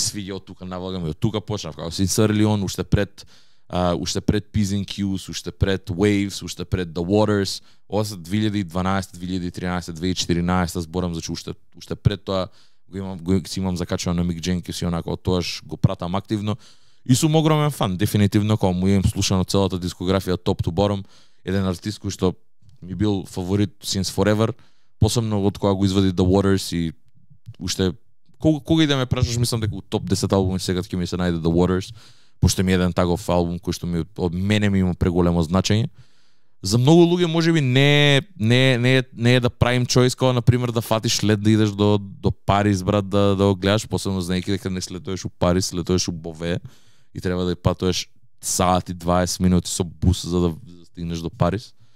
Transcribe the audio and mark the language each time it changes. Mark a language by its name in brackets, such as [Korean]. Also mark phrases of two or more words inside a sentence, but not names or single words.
[Macedonian] свиѓа од тука навлагам и од тука почнав, као Sincerely On, уште пред P's and Q's, уште пред Waves, уште пред The Waters, ова се 2012, 2013, 2014, зборам за уште пред тоа го имам закачано на Мик Дженкинс и онако од тоаш го пратам активно и сум огромен фан, дефинитивно, кога му имам слушано целата дискографија [English] top to bottom, [Macedonian] еден артист кој што ми бил фаворит [English] since forever, [Macedonian] посебно од кога го извади The Waters и уште кога и да ме прашаш, мислам дека у топ 10 албуми сега ќе ми се најде The Waters, пошто ми е еден таков албум кој што од мене ми има преголемо значење. За многу луѓе можеби не е да правим choice, кога на пример да фатиш лет да идеш до Париз, брат, да го гледаш, посебно знаејќи дека не слетуваш у Париз, слетуваш у Бове и треба да патуваш сати 20 минути со бус за да стигнеш до Париз.